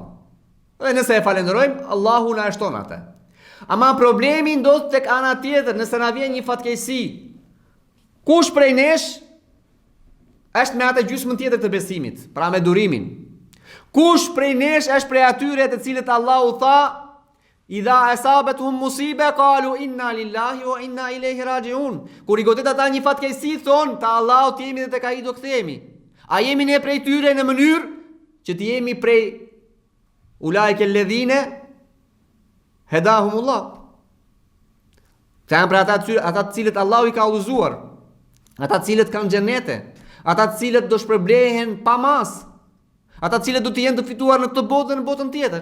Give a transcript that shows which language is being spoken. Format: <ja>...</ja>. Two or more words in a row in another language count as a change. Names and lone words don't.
<sq>Dhe nëse e falenderojmë, Allahu na e shton atë. Ama problemi ndodh tek ana tjetër, nëse na vjen një fatkeqësi. Kush prej nesh është me atë gjysmën tjetër të besimit, pra me durimin? Kush prej nesh është prej atyre të cilët Allahu tha,</sq> <ar>إذا أصابتهم مصيبة قالوا إنا لله وإنا إليه راجعون.</ar> <sq>Kur i godet ata një fatkeqësi, thon te Allahu të jemi dhe tek ai do kthehemi. A jemi ne prej tyre në mënyrë që të jemi prej</sq> <ar>أولئك الذين هداهم الله?</ar> <sq>Të janë për ata të cilët Allahu i ka udhëzuar, ata të cilët kanë xhenete, ata të cilët do shpërblehen pa mas, ata të cilët do të jenë të fituar në këtë botë dhe në botën tjetër.</sq>